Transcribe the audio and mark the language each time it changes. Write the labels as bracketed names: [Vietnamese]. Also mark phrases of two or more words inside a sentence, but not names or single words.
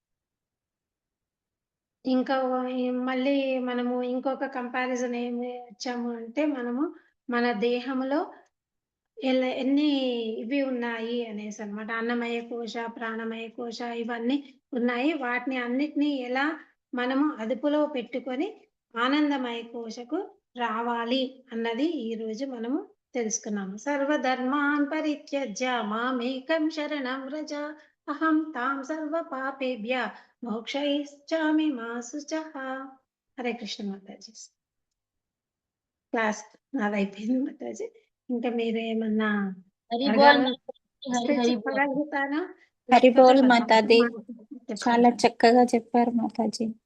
[Telugu] ఇంకా మళ్ళీ మనము ఇంకొక కంపారిజన్ ఏమి వచ్చాము అంటే, మనము మన దేహంలో ఎన్ని ఇవి ఉన్నాయి అనేసి అన్నమాట. అన్నమయ కోశ, ప్రాణమయ కోశ ఇవన్నీ ఉన్నాయి. వాటిని అన్నిటినీ ఎలా మనము అదుపులో పెట్టుకొని ఆనందమయ కోశకు రావాలి అన్నది ఈ రోజు మనము తెలుసుకున్నాము. [Sanskrit] సర్వధర్మాన్ పరిత్యజ్య మామేకం శరణం వ్రజ అహం తాం సర్వ పాపేభ్య మోక్షయిష్యామి మా శుచః. హరే కృష్ణ [Telugu] మాతాజీ. క్లాస్ నాదైపోయింది మాతాజీ. ఇంకా మీరు ఏమన్నా చెప్పగలుగుతారా? హరిబోల్ మాతాజీ, చాలా చక్కగా చెప్పారు మాతాజీ.